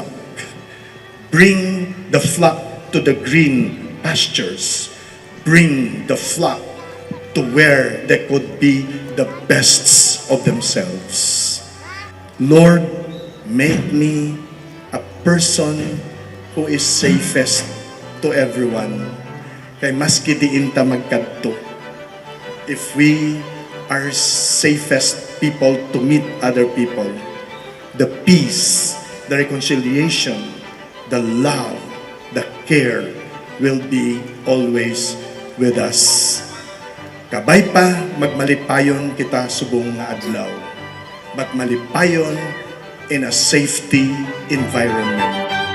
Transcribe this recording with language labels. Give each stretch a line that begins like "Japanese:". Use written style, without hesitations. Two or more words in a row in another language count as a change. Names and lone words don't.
English: Bring the flock to the green pastures. Bring the flock to where they could be the bests of themselves. Lord, make me a person who is safest to everyone.
Hiligaynon: Kay maski diin ta magkadto,
English: if we are safest people to meet other people, the peace, the reconciliation, the love, the care will be always with us.
Hiligaynon: Kabay pa magmalipayon kita subong nga adlaw,
English: but malipayon in a safety environment.